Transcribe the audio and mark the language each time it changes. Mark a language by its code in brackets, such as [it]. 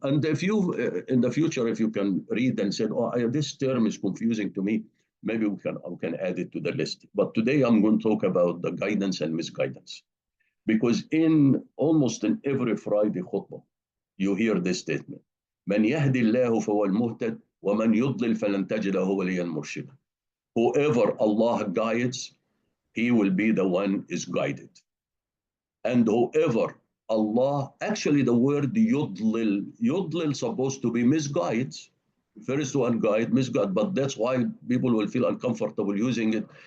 [en] And if you, in the future, if you can read and say, this term is confusing to me, maybe we can add it to the list. But today I'm going to talk about the guidance and misguidance. Because almost in every Friday khutbah, you hear this statement. [ar] من يهدي الله فهو المهتد ومن يضلل فلن تجد له وليا مرشدا. [en] Whoever Allah guides, he will be the one is guided. And whoever Allah, actually the word yudlil supposed to be misguides. First one guide, misguide, but that's why people will feel uncomfortable using it.